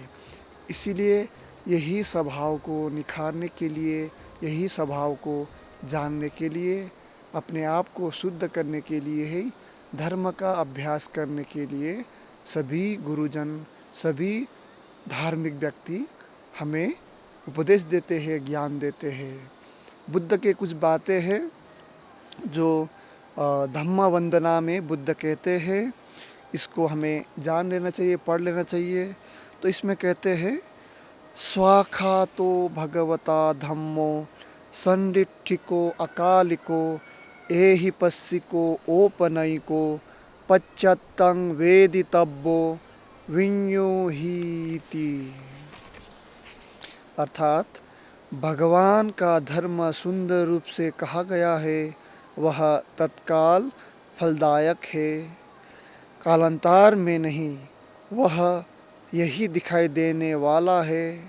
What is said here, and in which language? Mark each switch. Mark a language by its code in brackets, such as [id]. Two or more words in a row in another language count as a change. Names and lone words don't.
[hi] इसीलिए यही स्वभाव को निखारने के लिए, यही स्वभाव को जानने के लिए, अपने आप को शुद्ध करने के लिए ही धर्म का अभ्यास करने के लिए सभी गुरुजन, सभी धार्मिक व्यक्ति हमें उपदेश देते हैं, ज्ञान देते हैं। बुद्ध के कुछ बातें हैं जो धम्म वंदना में बुद्ध कहते हैं, इसको हमें जान लेना चाहिए, पढ़ लेना चाहिए। तो इसमें कहते हैं, [pi] स्वाखातो भगवता धम्मो संडिठिको अकालिको एहि पस्सिको ओपनयिको पश्चात्तं वेदितव्यो विඤ्योहीति। [hi] अर्थात भगवान का धर्म सुंदर रूप से कहा गया है, वह तत्काल फलदायक है, कालांतर में नहीं। वह यही दिखाई देने वाला है।